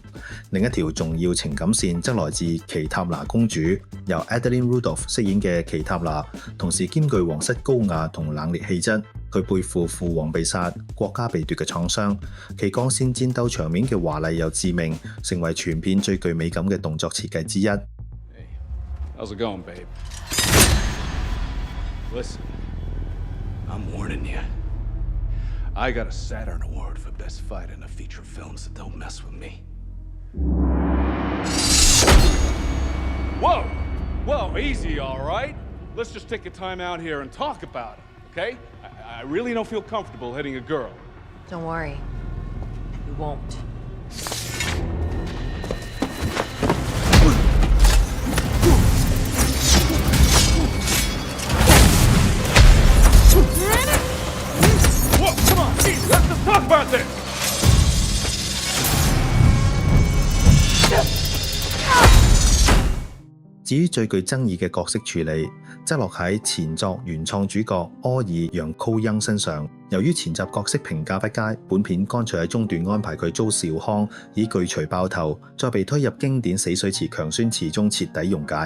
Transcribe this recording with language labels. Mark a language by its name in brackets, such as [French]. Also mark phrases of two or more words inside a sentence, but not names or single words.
[Cantonese] 另一條重要情感線則來自奇塔娜公主，由 Adeline Rudolph 飾演嘅奇塔娜，同時兼具皇室高雅同冷冽氣質。佢背負父王被殺、國家被奪嘅創傷，其鋼線戰鬥場面嘅華麗又致命，成為全片最具美感嘅動作設計之一。 [English] Hey, how's it going, babe? Listen, I'm warning you. I got a Saturn Award for Best Fight in a Feature Film, so don't mess with me. Whoa! Whoa, easy, all right? Let's just take a time out here and talk about it, okay? I really don't feel comfortable hitting a girl. Don't worry. You won't. Whoa, come on, geez, let's just talk about this! [Cantonese] 至於最具爭議嘅角色處理，則落喺前作原創主角柯爾楊高恩身上。由於前集角色評價不佳，本片乾脆喺中段安排佢遭紹康以巨錘爆頭，再被推入經典死水池強酸池中徹底溶解。